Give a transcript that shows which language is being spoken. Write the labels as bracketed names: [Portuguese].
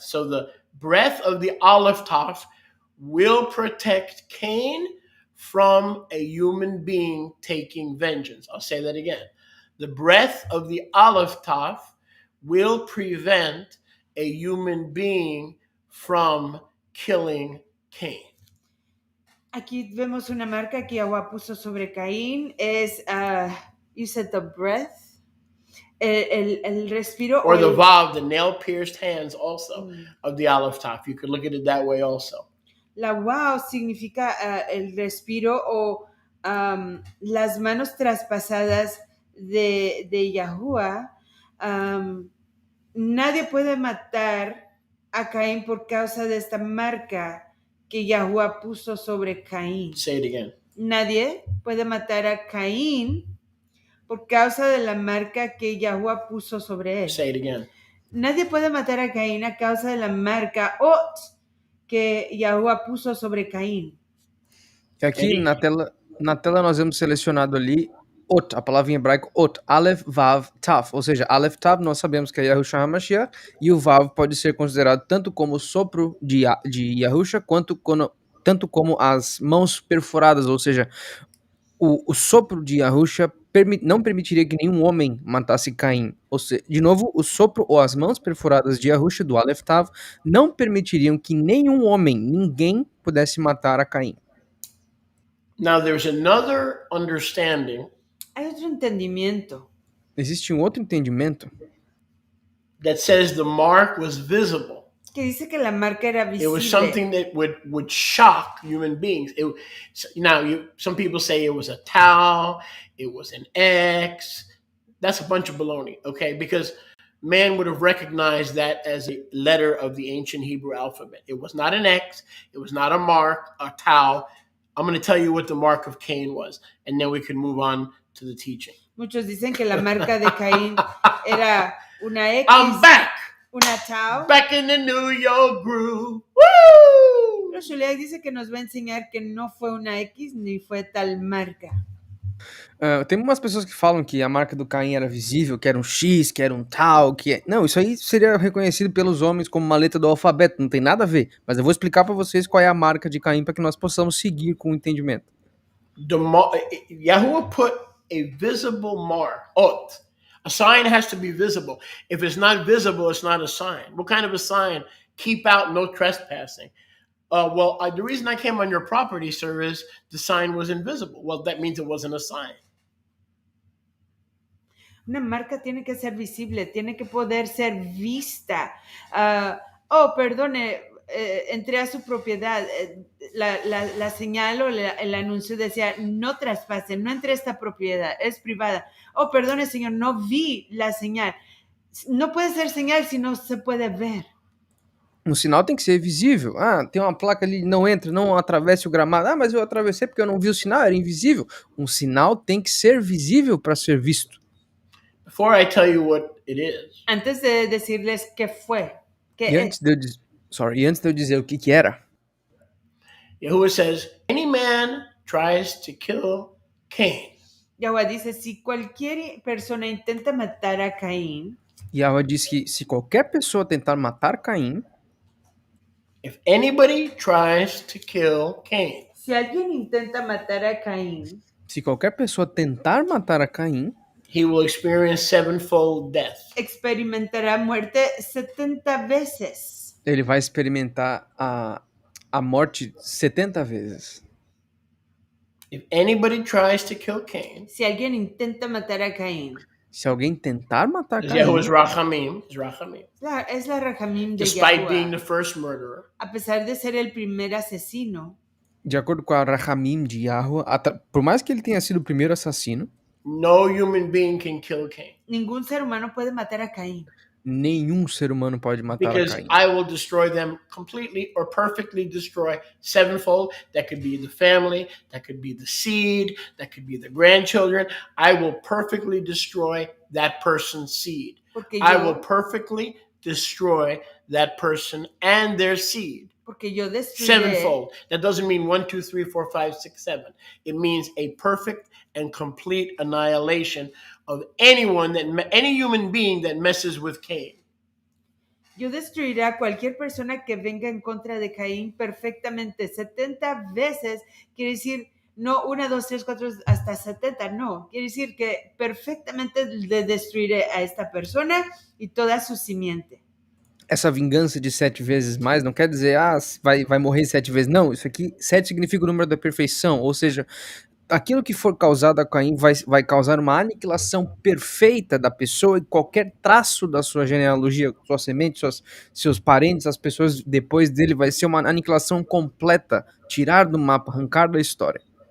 [English] So the breath of the Aleph, Taf will protect Cain from a human being taking vengeance. I'll say that again. The breath of the Aleph, Taf will prevent a human being from killing Cain. [Spanish] aquí vemos una marca que Yahuwah puso sobre Caín. [English] Es, you said the breath. [Spanish] El respiro. [English] Or the Vav, the nail-pierced hands also of the Aleph, Taf. You could look at it that way also. [Spanish] La wow significa el respiro o las manos traspasadas de Yahuwah. Nadie puede matar a Caín por causa de esta marca que Yahuwah puso sobre Caín. Say it again. Nadie puede matar a Caín por causa de la marca que Yahuwah puso sobre él. Say it again. Nadie puede matar a Caín a causa de la marca Ot que Yahuwah puso sobre Caín. [Portuguese] Aqui na tela, Na tela nós vemos selecionado ali ot, a palavra em hebraico ot, Aleph, Vav, Tav. Ou seja, Aleph, Tav, nós sabemos que é Yahushua HaMashiach, e o Vav pode ser considerado tanto como o sopro de Yahushua, tanto como as mãos perfuradas, ou seja, o sopro de Yahushua não permitiria que nenhum homem matasse Caim. Ou seja, de novo, o sopro ou as mãos perfuradas de Yahushua, do Aleph Tav, não permitiriam que nenhum homem, ninguém, pudesse matar a Caim. [English] Now there's another understanding [Spanish] Hay otro entendimiento [Portuguese] Existe um outro entendimento [English] that says the mark was visible. [Spanish] que dice que la marca era [English] It was visible. something that would shock human beings. Some people say it was a tau, it was an X. That's a bunch of baloney, okay? Because man would have recognized that as a letter of the ancient Hebrew alphabet. It was not an X, it was not a mark, a tau. I'm going to tell you what the mark of Cain was, and then we can move on to the teaching. [Spanish] Muchos dicen que la marca de Caín era una X, [English] I'm back! [Spanish] una tau. [English] Back in the New York groove. Woo! [Spanish] Pero Shuliak dice que nos va a enseñar que no fue una X ni fue tal marca. [Portuguese] Tem umas pessoas que falam que a marca do Caim era visível, que era um X, que era um tal, Não, isso aí seria reconhecido pelos homens como uma letra do alfabeto, não tem nada a ver. Mas eu vou explicar para vocês qual é a marca de Caim para que nós possamos seguir com o entendimento. [English] Yahuwah put a visible mark. A sign has to be visible. If it's not visible, it's not a sign. What kind of a sign? Keep out, no trespassing. The reason I came on your property, sir, is the sign was invisible. Well, that means it wasn't a sign. [Spanish] Una marca tiene que ser visible, tiene que poder ser vista. Perdone, entré a su propiedad. La señal o el anuncio decía, no traspase, no entre a esta propiedad, es privada. Perdone, señor, no vi la señal. No puede ser señal si no se puede ver. [Portuguese] Um sinal tem que ser visível. Tem uma placa ali, não entra, não atravesse o gramado. Mas eu atravessei porque eu não vi o sinal, era invisível. Um sinal tem que ser visível para ser visto. [English] Before I tell you what it is. [Spanish] Antes de decirles qué fue. [Portuguese] Antes de eu dizer o que era. [English] Yahuwah says, any man tries to kill Cain. [Spanish] Yahuwah dice, si cualquier persona intenta matar a Caín. [Portuguese] Yahuwah diz que se qualquer pessoa tentar matar Caim. [English] If anybody tries to kill Cain. [Spanish] Si alguien intenta matar a Caín. [Portuguese] Se qualquer pessoa tentar matar a Caim. [English] He will experience sevenfold death. [Spanish] Experimentará muerte 70 veces. [Portuguese] Ele vai experimentar a morte 70 vezes. [English] If anybody tries to kill Cain. [Spanish] Si alguien intenta matar a Caín. [Portuguese] Se alguém tentar matar Caim. [English] Yahuwah's rachamim. [Spanish] Es la rachamim de [English] Despite [Spanish] Yahuwah. [English] being the first murderer. [Spanish] A pesar de ser el primer asesino. [Portuguese] De acordo com a rachamim de Yahuwah, por mais que ele tenha sido o primeiro assassino. [English] No human being can kill Cain. [Spanish] Ningún ser humano puede matar a Caín. [Portuguese] Nenhum ser humano pode matar [English] Because [Portuguese] a Caim. [English] I will destroy them completely or perfectly destroy sevenfold. That could be the family, that could be the seed, that could be the grandchildren. I will perfectly destroy that person's seed. I will perfectly destroy that person and their seed. [Spanish] Porque yo destruiré. [English] Sevenfold. That doesn't mean 1, 2, 3, 4, 5, 6, 7. It means a perfect and complete annihilation of any human being that messes with Cain. [Spanish] Yo destruiré a cualquier persona que venga en contra de Caín perfectamente 70 veces. Quiere decir, no 1, 2, 3, 4, hasta 70, no. Quiere decir que perfectamente destruiré a esta persona y toda su simiente. [Portuguese] Essa vingança de 7 vezes mais não quer dizer, vai morrer 7 vezes. Não, isso aqui, 7 significa o número da perfeição, ou seja, aquilo que for causado a Caim vai causar uma aniquilação perfeita da pessoa e qualquer traço da sua genealogia, sua semente, seus parentes, as pessoas depois dele, vai ser uma aniquilação completa, tirar do mapa, arrancar da história.